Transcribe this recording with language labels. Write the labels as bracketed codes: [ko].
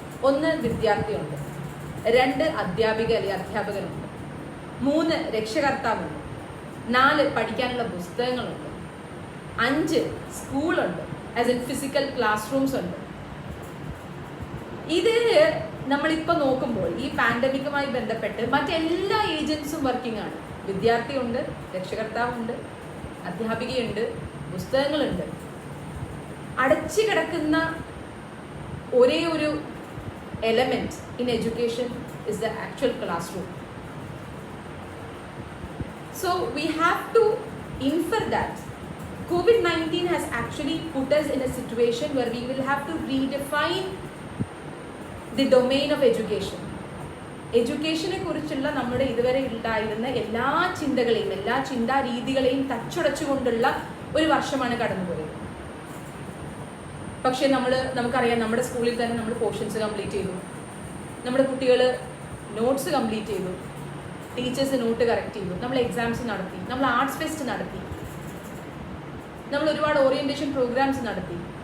[ml] 1 വിദ്യാർത്ഥിയുണ്ട്, 2 അധ്യാപിക അല്ലെങ്കിൽ അധ്യാപകരുണ്ട്, 3 രക്ഷകർത്താവുണ്ട്, 4 പഠിക്കാനുള്ള പുസ്തകങ്ങളുണ്ട്, 5 സ്കൂളുണ്ട്, [en] as in physical class rooms [ml] ഉണ്ട്. ഇത് നമ്മളിപ്പോൾ നോക്കുമ്പോൾ ഈ പാൻഡമിക്കുമായി ബന്ധപ്പെട്ട് മറ്റെല്ലാ ഏജൻസും വർക്കിംഗ് ആണ്. വിദ്യാർത്ഥിയുണ്ട്, രക്ഷകർത്താവുണ്ട്, അധ്യാപികയുണ്ട്, പുസ്തകങ്ങളുണ്ട്. അടച്ചു കിടക്കുന്ന ഒരേ ഒരു [en] element in education is the actual classroom. So we have to infer that COVID-19 has actually put us in a situation where we will have to redefine the domain of education. [ml] എഡ്യൂക്കേഷനെ കുറിച്ചുള്ള നമ്മുടെ ഇതുവരെ ഉണ്ടായിരുന്ന എല്ലാ ചിന്തകളെയും എല്ലാ ചിന്താ രീതികളെയും തച്ചുടച്ചുകൊണ്ടുള്ള ഒരു വർഷമാണ് കടന്നുപോയത്. പക്ഷെ നമുക്കറിയാം, നമ്മുടെ സ്കൂളിൽ തന്നെ നമ്മൾ പോർഷൻസ് കംപ്ലീറ്റ് ചെയ്തു, നമ്മുടെ കുട്ടികൾ നോട്ട്സ് കംപ്ലീറ്റ് ചെയ്തു, ടീച്ചേഴ്സ് നോട്ട് കറക്റ്റ് ചെയ്തു, നമ്മൾ എക്സാംസ് നടത്തി, നമ്മൾ ആർട്സ് ഫെസ്റ്റ് നടത്തി, നമ്മൾ ഒരുപാട് ഓറിയന്റേഷൻ പ്രോഗ്രാംസ് നടത്തി.